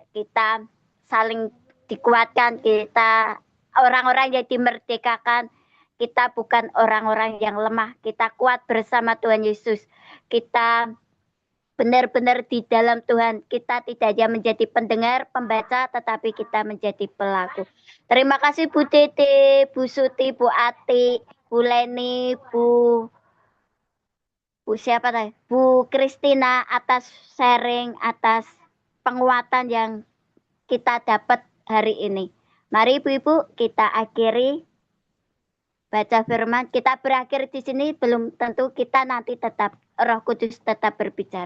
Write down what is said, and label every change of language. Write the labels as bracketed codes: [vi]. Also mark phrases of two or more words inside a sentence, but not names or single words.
[id] Kita saling dikuatkan, kita orang-orang yang dimerdekakan. Kita bukan orang-orang yang lemah, kita kuat bersama Tuhan Yesus. Kita benar-benar di dalam Tuhan. Kita tidak hanya menjadi pendengar, pembaca, tetapi kita menjadi pelaku. Terima kasih Bu Titi, Bu Suti, Bu Ati, Bu Leni, Bu siapa tadi? Bu Kristina atas sharing, atas penguatan yang kita dapat hari ini. Mari Ibu-ibu kita akhiri baca firman. Kita berakhir di sini, belum tentu kita nanti tetap Roh Kudus tetap berbicara.